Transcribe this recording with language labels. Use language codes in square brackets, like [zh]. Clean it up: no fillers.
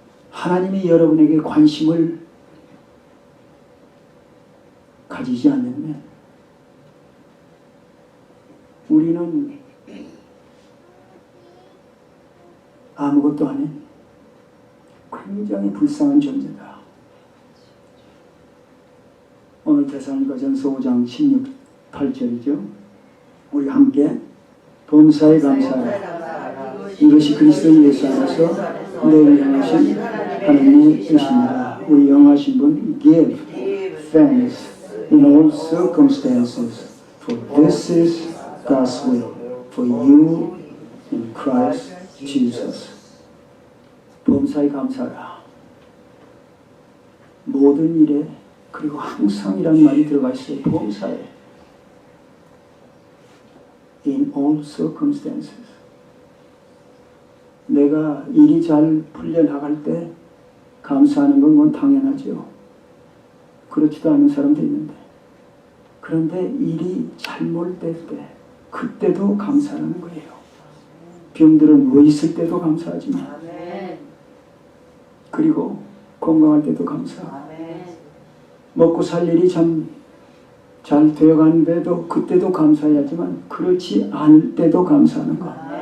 [ko] 하나님이 여러분에게 관심을 가지지 않으면 우리는 아무것도 아닌 굉장히 불쌍한 존재다. 오늘 데살로니가전서 5장 16, 8절이죠. 우리 함께 범사에 감사하라. 이것이 그리스도 예수 안에서 내 영하신 하나님의 뜻입니다. 우리 영하신 분 [en] give thanks in all circumstances for this is God's will for you in Christ Jesus. [ko] 범사에 감사하라. 모든 일에 그리고 항상이라는 말이 들어가 있어요. 범사에 [en] in all circumstances. [ko] 내가 일이 잘 풀려나갈 때 감사하는 건 당연하죠. 그렇지도 않은 사람도 있는데 그런데 일이 잘못될 때 그때도 감사하는 거예요. 병들은 누워 있을 때도 감사하지만 그리고 건강할 때도 감사하고 먹고 살 일이 참 잘 되어가는데도 그때도 감사해야지만 그렇지 않을 때도 감사하는 거.